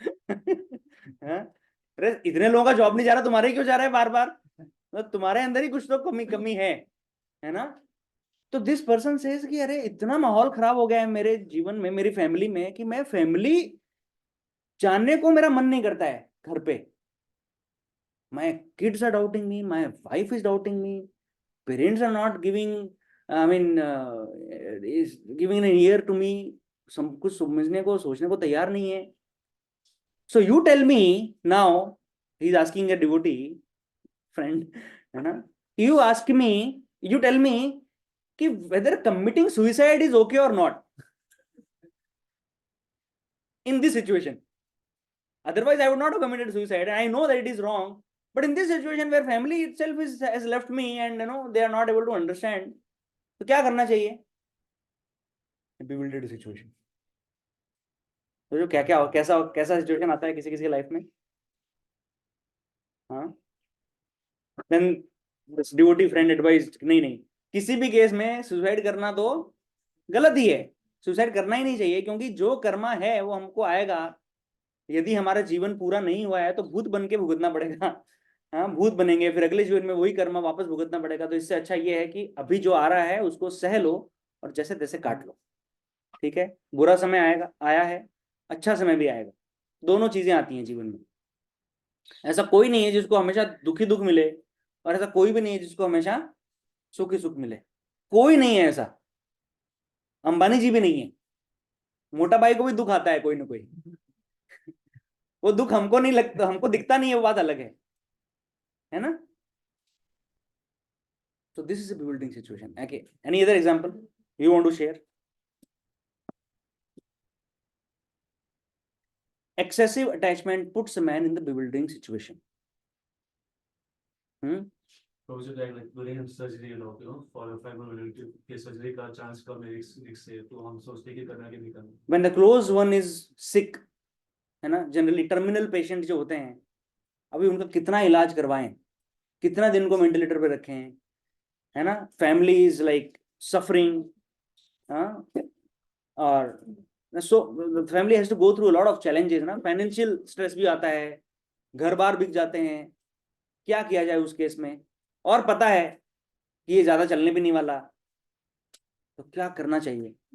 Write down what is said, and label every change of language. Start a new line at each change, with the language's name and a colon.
Hindi: हाँ? अरे इतने लोगों का जॉब नहीं जा रहा, तुम्हारे ही क्यों जा रहा है बार बार, तो तुम्हारे अंदर ही कुछ तो कमी है ना। तो
English: this person says
Hindi: कि अरे इतना माहौल खराब हो गया है मेरे जीवन में, मेरी फैमिली में, कि मैं फैमिली जानने को मेरा मन नहीं करता है घर पे।
English: My kids are doubting me, my wife is doubting me, parents are not giving, I mean, is giving an ear to me,
Hindi: सब कुछ समझने को, सोचने को तैयार नहीं है।
English: So you tell me now, he is asking a devotee friend,
Hindi: है ना,
English: you ask me, you tell me कि whether committing suicide is okay or not in this situation. Otherwise I would not have committed suicide, and I know that it is wrong, but in this situation where family itself has left me, and they are not able to understand,
Hindi: तो क्या करना चाहिए,
English: bewildered situation।
Hindi: तो जो क्या क्या कैसा कैसा सिचुएशन आता है किसी किसी लाइफ में, हाँ,
English: then devotee friend advice
Hindi: नहीं नहीं, किसी भी केस में सुसाइड करना तो गलत ही है, सुसाइड करना ही नहीं चाहिए, क्योंकि जो कर्मा है वो हमको आएगा। यदि हमारा जीवन पूरा नहीं हुआ है तो भूत बन के भुगतना पड़ेगा, हाँ, भूत बनेंगे, फिर अगले जीवन में वही कर्मा वापस भुगतना पड़ेगा। तो इससे अच्छा ये है कि अभी जो आ रहा है उसको सह लो और जैसे तैसे काट लो, ठीक है। बुरा समय आएगा, आया है, अच्छा समय भी आएगा, दोनों चीजें आती हैं जीवन में। ऐसा कोई नहीं है जिसको हमेशा दुखी दुख मिले, और ऐसा कोई भी नहीं है जिसको हमेशा सुखी सुख मिले, कोई नहीं है ऐसा। अंबानी जी भी नहीं है, मोटा भाई को भी दुख आता है कोई ना कोई, वो दुख हमको नहीं लगता, हमको दिखता नहीं है, वो बात अलग है ना।
English: So this is a bewildering situation. Okay, any other example you want to share? Excessive attachment puts a man in the bewildering situation. So is it like during surgery, for a fibromyalgia
Hindi: के surgery का chance कम है risk से, तो हम सोचते हैं कि करना कि नहीं करना। When the close one is sick, है ना, जनरली टर्मिनल पेशेंट जो होते हैं, अभी उनका कितना इलाज करवाएं, कितना दिन को वेंटिलेटर पे रखें, है ना,
English: family is like suffering,
Hindi: और
English: so family has to go through a lot of challenges
Hindi: ना, फाइनेंशियल स्ट्रेस भी आता है, घर बार बिक जाते हैं, क्या किया जाए उस केस में, और पता है कि ये ज्यादा चलने भी नहीं वाला, तो क्या करना चाहिए?